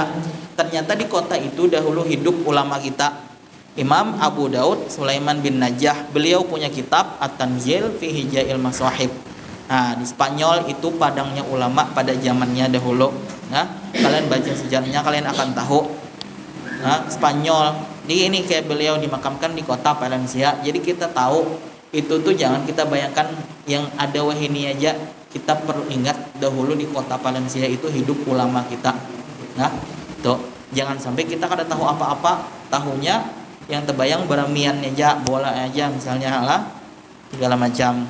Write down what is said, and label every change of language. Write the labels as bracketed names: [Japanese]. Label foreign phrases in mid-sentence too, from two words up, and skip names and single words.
[Indonesian] Ternyata di kota itu dahulu hidup ulama kita Imam Abu Daud Sulaiman bin Najah. Beliau punya kitab At-Tanzil fi Hijail Masahib. Nah, di Spanyol itu padangnya ulama pada zamannya dahulu. Nah, kalian baca sejarahnya kalian akan tahu. Nah, Spanyol. Ini kayak beliau dimakamkan di kota Valencia. [Banjar] Jadi kita tahu itu tuh jangan kita bayangkan yang ada wahini aja. [Indonesian] Kita perlu ingat dahulu di kota Valencia itu hidup ulama kita. [Banjar] Nah, tuh jangan sampai kita kada tahu apa-apa, tahunya yang terbayang beramian aja, bola aja misalnya lah, segala macam.